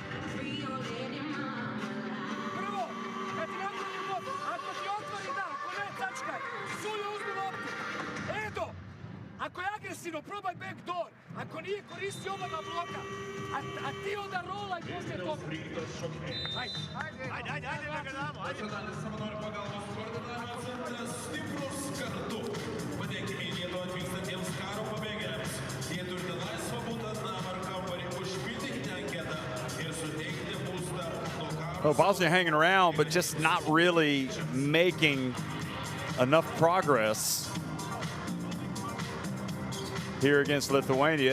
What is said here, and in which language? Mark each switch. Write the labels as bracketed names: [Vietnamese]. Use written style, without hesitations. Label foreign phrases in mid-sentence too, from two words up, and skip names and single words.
[Bosnian] Prvo, kad ti napravi bod, ako ti otvori da, ako ne, tačkaj. Suljo uzmi loptu. Edo, ako je agresivno, probaj backdoor. Ako nije, koristi oba na bloka. A ti onda rolaj poslije toga. Ajde, da ga damo, ajde. [English] Well, Bosnia hanging around, but just not really making enough progress here against Lithuania.